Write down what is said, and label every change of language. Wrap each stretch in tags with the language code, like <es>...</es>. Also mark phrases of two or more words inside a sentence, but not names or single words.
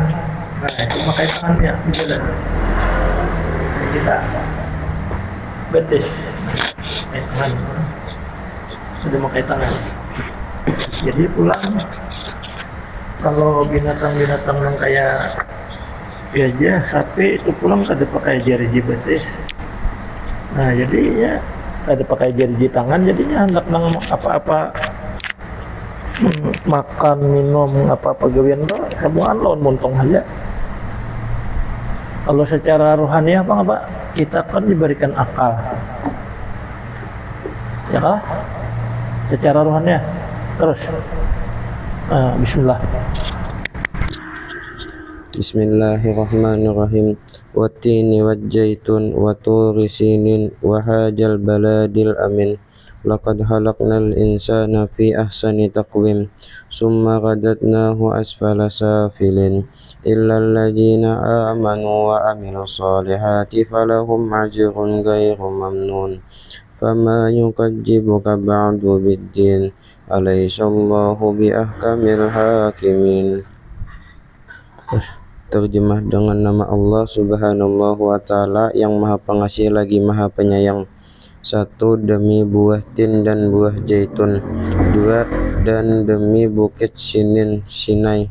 <bjn>Nah, itu memakai tangannya berjalan. Jadi kita betis pakai tangan, sudah memakai tangan. Jadi pulang kalau binatang-binatang yang kayak gajah, sapi itu pulang kada pakai jari betis. Nah, jadi ya kada pakai jari tangan, jadinya hendak nang apa-apa makan minum apa-apa gawian tuh hubungan lawan montong aja.</bjn> <id>Kalau secara rohani apa Pak? Kita kan diberikan akal, ya kah? Secara rohani terus. Bismillah.</id> <ar>بسم الله الرحمن الرحيم. والتين والزيتون وطور سينين وهذا البلد الأمين. لقد خلقنا الإنسان في أحسن تقويم ثم رددناه أسفل سافلين إلا الذين آمنوا وعملوا الصالحات فلهم أجر غير ممنون فما يكذبك بعد بالدين أليس الله بأحكم الحاكمين.</ar> <id>Terjemah dengan nama Allah</id> <ar>سبحانه وتعالى</ar> <id>yang Maha Pengasih lagi Maha Penyayang. 1. Demi buah tin dan buah zaitun. 2. Dan demi bukit Sinin Sinai.</id>